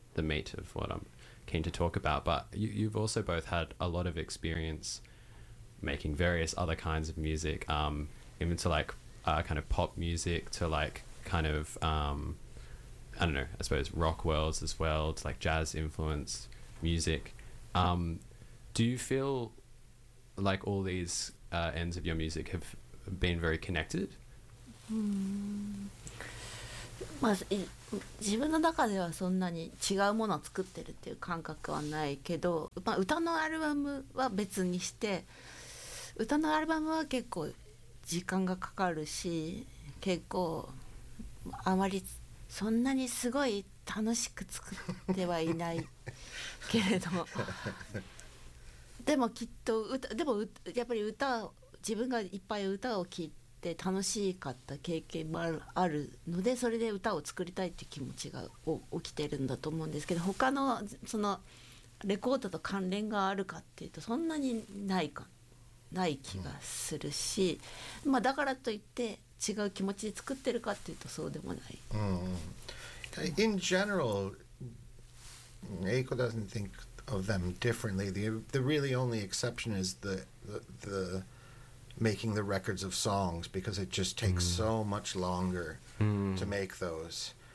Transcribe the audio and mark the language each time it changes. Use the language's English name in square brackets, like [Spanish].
[English] the meat of what I'm keen to talk about. But you've also both had a lot of experience making various other kinds of music, even to like kind of pop music, to like kind of I don't know, I suppose rock worlds as well, to like jazz influenced music. Do you feel like all these ends of your music have been very connected? [Japanese] まあ、自分の中ではそんなに違うものを作ってるっていう感覚はないけど、まあ、歌のアルバムは別にして、歌のアルバムは結構時間がかかるし、結構あまりそんなにすごい楽しく作ってはいないけれどでもきっと歌、でもやっぱり歌、自分がいっぱい歌を聴いて楽しかった経験もあるので、それで歌を作りたいって気持ちが起きてるんだと思うんですけど、他のそのレコードと関連があるかっていうとそんなにない気がするし、うん、まあ、だからといって違う気持ちで作ってるかっていうとそうでもない。 [English] うん、In general, Eiko doesn't think of them differently. The really only exception is the making the records of songs, because it just takes so much longer to make those.